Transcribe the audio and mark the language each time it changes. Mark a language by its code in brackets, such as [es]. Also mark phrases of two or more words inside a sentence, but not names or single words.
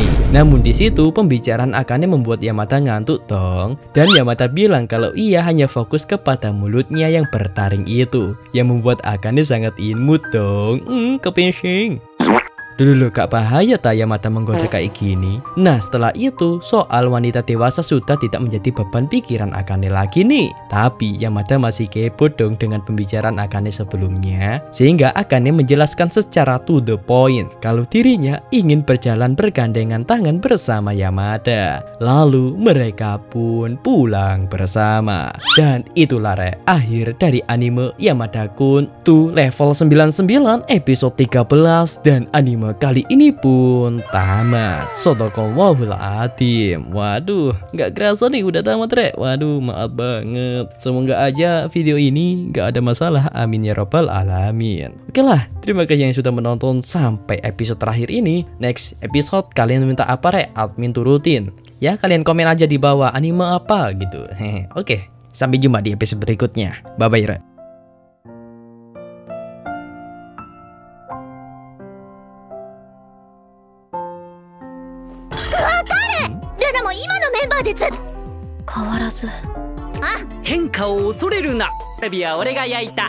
[id] Namun di situ pembicaraan Akane membuat Yamada ngantuk dong, dan Yamada bilang kalau ia hanya fokus kepada mulutnya yang bertaring itu, yang membuat Akane sangat imut dong. Kepingsing. Dulu gak bahaya ta Yamada menggoda kayak gini? Nah setelah itu soal wanita dewasa sudah tidak menjadi beban pikiran Akane lagi nih. Tapi Yamada masih kepo dong dengan pembicaraan Akane sebelumnya, sehingga Akane menjelaskan secara [en] to the point [id] kalau dirinya ingin berjalan bergandengan tangan bersama Yamada. Lalu mereka pun pulang bersama. Dan itulah akhir dari anime Yamada-kun to level 99 episode 13, dan anime kali ini pun tamat. [ar] صدق الله العظيم. [id] Waduh, nggak kerasa nih udah tamat rek. Waduh, maaf banget. Semoga aja video ini nggak ada masalah. [ar] آمين يا رب العالمين. [id] Oke lah, terima kasih yang sudah menonton sampai episode terakhir ini. [en] Next episode [id] kalian minta apa rek? Admin turutin. Ya kalian komen aja di bawah anime apa gitu. Oke, sampai jumpa di episode berikutnya. [en] Bye bye rek. [ja] ルナも今のメンバーで変わらず。変化を恐れるな。レビは俺が焼いた。